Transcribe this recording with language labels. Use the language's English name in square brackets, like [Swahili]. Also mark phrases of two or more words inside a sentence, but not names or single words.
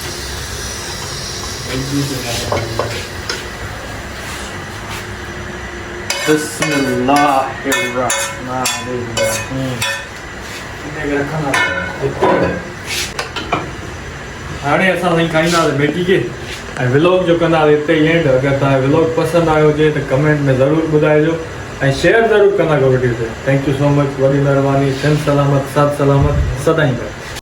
[Sindhi] हाणे असां साईं खाईंदासीं मैगी खे ऐं व्लॉग जो कंदासीं हिते ई एंड। अगरि तव्हांखे व्लॉग पसंदि आयो हुजे त कमेंट में ज़रूरु ॿुधाइजो ऐं शेयर ज़रूरु कंदा कयो वीडियो ते। [English] Thank you so much, [Sindhi] वॾी महिरबानी। सिंध सलामत, साथ सलामत, सदाईं।